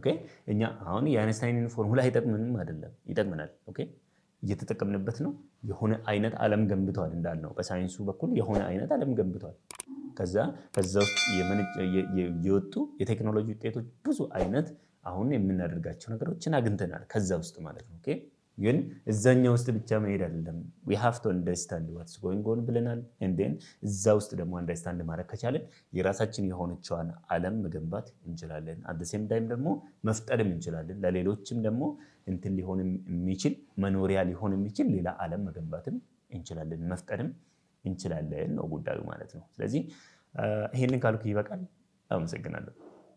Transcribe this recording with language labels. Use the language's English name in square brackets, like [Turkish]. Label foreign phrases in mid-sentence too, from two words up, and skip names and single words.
[Amharic] እኛ አሁን የአይንስታይንን ፎርሙላ አይጠቅምንም አይደለም፣ ይጠቅመናል። ኦኬ እየተጠቀምንበት ነው። የሆነ አይነት ዓለም ገንብቷል እንዳልነው በሳይንሱ በኩል የሆነ አይነት ዓለም ገንብቷል። ከዛ ውስጥ የወጡ የቴክኖሎጂ ውጤቶች ብዙ አይነት አሁን የምናደርጋቸው ነገሮችን አግኝተናል ከዛ ውስጥ ማለት ነው። ኦኬ ግን እዛኛው ውስጥ ብቻ መሄድ አይደለም። [English] we have to understand what's going on [Amharic] ብለናል። [English] and then [Amharic] እዛ ውስጥ ደግሞ አንደርስታንድ ማድረግ ከቻለን የራሳችን የሆነችዋን ዓለም መገንባት እንችላለን። [English] at the same time [Amharic] ደግሞ መፍጠርም እንችላለን። ለሌሎችም ደግሞ እንትን ሊሆን የሚችል መኖሪያ ሊሆን የሚችል ሌላ ዓለም መገንባትም እንችላለን፣ መፍጠርም እንችላለን ነው ጉዳዩ ማለት ነው። ስለዚህ ይሄንን ካልኩ ይበቃል። አመሰግናለሁ።